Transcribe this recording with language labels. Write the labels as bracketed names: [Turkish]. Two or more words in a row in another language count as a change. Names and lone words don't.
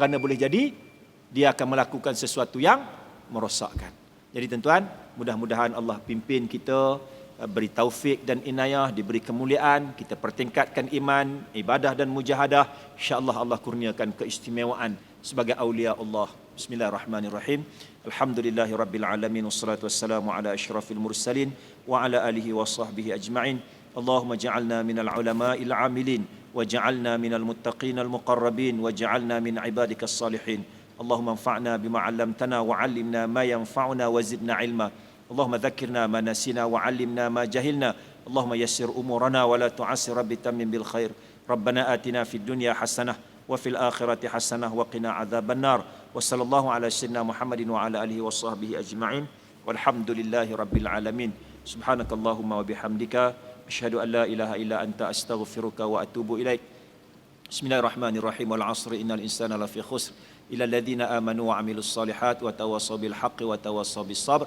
[Malay] Kerana boleh jadi dia akan melakukan sesuatu yang merosakkan. Jadi tuan-tuan, mudah-mudahan Allah pimpin kita, beri taufik dan inayah, diberi kemuliaan, kita pertingkatkan iman, ibadah dan mujahadah. InsyaAllah Allah kurniakan keistimewaan sebagai [Arabic] أولياء الله. بسم الله الرحمن الرحيم. الحمد لله رب العالمين، والصلاة والسلام على أشرف المرسلين وعلى آله وصحبه أجمعين. اللهم اجعلنا من العلماء العاملين واجعلنا من المتقين المقربين واجعلنا من عبادك الصالحين. اللهم انفعنا بما علمتنا وعلمنا ما ينفعنا وزدنا علما. اللهم ذكرنا ما نسينا وعلمنا ما جهلنا. اللهم يسر أمورنا ولا تعسر، رب تمم بالخير. ربنا آتنا في الدنيا حسنة وفي الآخرة حسنة وقنا عذاب النار. وصلى الله على سيدنا محمد وعلى آله وصحبه أجمعين. والحمد لله رب العالمين. سبحانك اللهم وبحمدك أشهد أن لا إله إلا أنت أستغفرك وأتوب إليك. بسم الله الرحمن الرحيم. والعصر إن الإنسان لفي خسر إلا الذين آمنوا وعملوا الصالحات وتواصوا بالحق وتواصوا بالصبر.